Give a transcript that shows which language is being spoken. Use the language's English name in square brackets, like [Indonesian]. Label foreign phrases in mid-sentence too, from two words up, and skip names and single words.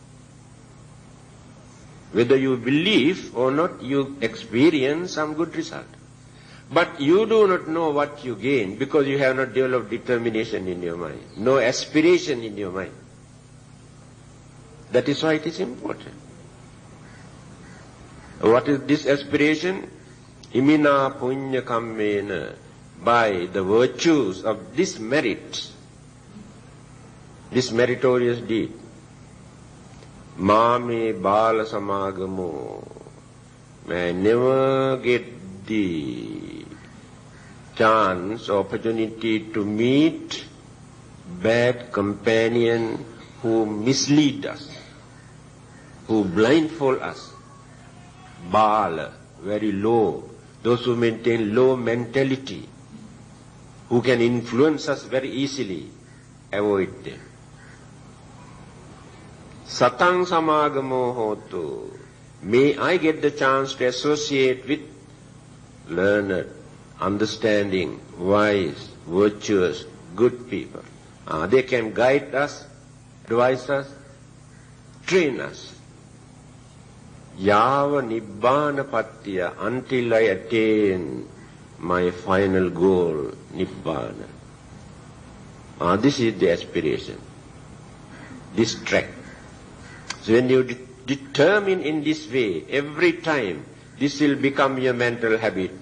[English] Whether you believe or not, you experience some good result. But you do not know what you gain because you have not developed determination in your mind, no aspiration in your mind. That is why it is important. What is this aspiration? [Pali] Imina punya kammena. [English] By the virtues of this merit, this meritorious deed, [Pali] Mame bala samagamo, [English] may I never get the chance, opportunity to meet bad companion who mislead us, who blindfold us. Bala, very low, those who maintain low mentality, who can influence us very easily, avoid them. [Pali] Satang samagamo hotu. [English] May I get the chance to associate with learned, understanding, wise, virtuous, good people. They can guide us, advise us, train us. [Pali] Yava nibbana patya, [English] until I attain my final goal, nibbana. This is the aspiration, this track. So when you determine in this way, every time this will become your mental habit.